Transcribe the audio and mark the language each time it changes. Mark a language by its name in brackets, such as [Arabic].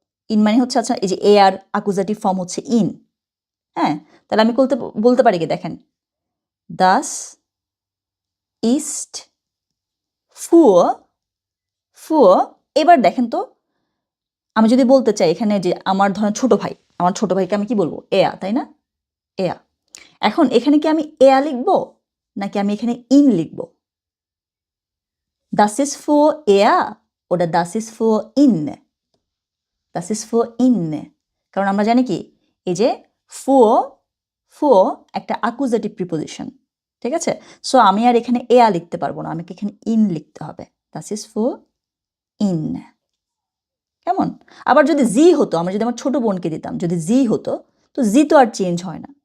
[Bangla] In মানে হচ্ছে, আচ্ছা এই যে এ আর আকুজাটিভ ফর্ম হচ্ছে ইন। হ্যাঁ, তাহলে আমি বলতে পারি কি, দেখেন দাস ইস্ট ফুও, ফুও। এবার দেখেন তো, আমি যদি বলতে চাই এখানে যে আমার ধরেন ছোট ভাই, আমার ছোট ভাইকে আমি কি বলবো? এয়া, তাই না? এয়া। এখন এখানে কি আমি এয়া লিখবো নাকি আমি এখানে ইন লিখবো? [German] Das ist für er oder das ist für ihn? Das ist für ihn। [Bangla] কারণ আমরা জানি কি, এই যে für, für একটা আকুজাটিভ প্রিপোজিশন। ঠিক আছে, সো আমি আর এখানে এয়া লিখতে পারবো না, আমাকে এখানে ইন লিখতে হবে। [German] Das ist für ihn। [Bangla] কেমন? আবার যদি জি হতো, আমরা যদি আমার ছোট বোনকে দিতাম, যদি জি হতো, তো জি তো আর চেঞ্জ হয় না।